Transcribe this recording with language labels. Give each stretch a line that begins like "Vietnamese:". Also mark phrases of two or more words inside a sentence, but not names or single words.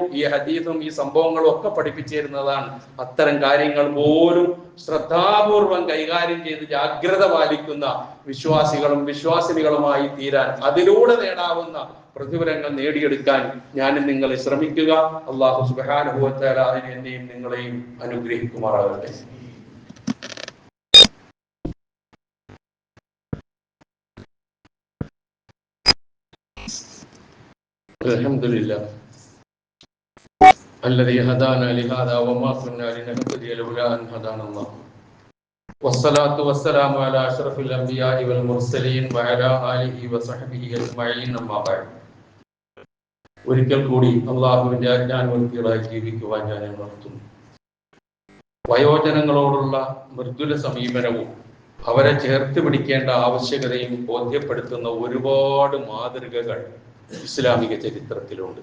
Malayalam: ഈ ഹദീസും ഈ സംഭവങ്ങളും ഒക്കെ പഠിപ്പിച്ചു തരുന്നതാണ്. അത്തരം കാര്യങ്ങൾ പോലും ശ്രദ്ധാപൂർവം കൈകാര്യം ചെയ്ത് ജാഗ്രത പാലിക്കുന്ന വിശ്വാസികളും വിശ്വാസിനികളുമായി തീരാൻ, അതിലൂടെ നേടാവുന്ന പ്രതിഫലങ്ങൾ നേടിയെടുക്കാൻ ഞാനും നിങ്ങൾ ശ്രമിക്കുക.
Arabic: الله سبحانه وتعالى
Malayalam: അതിനെ എന്നെയും നിങ്ങളെയും അനുഗ്രഹിക്കുമാറാകട്ടെ.
Arabic: അൽഹംദുലില്ലാഹ് الذي هدانا لهذا وما كنا لنهتدي لولا أن هدانا الله والصلاة والسلام على أشرف الأنبياء والمرسلين وعلى آله وصحبه أجمعين أما بعد.
Malayalam: ഒരിക്കൽ കൂടി അള്ളാഹുവിന്റെ ആജ്ഞാനുവർത്തികളായി ജീവിക്കുവാൻ ഞാൻ ഉണർത്തുന്നു. വയോജനങ്ങളോടുള്ള മൃദുല സമീപനവും അവരെ ചേർത്ത് പിടിക്കേണ്ട ആവശ്യകതയും ബോധ്യപ്പെടുത്തുന്ന ഒരുപാട് മാതൃകകൾ ഇസ്ലാമിക ചരിത്രത്തിലുണ്ട്.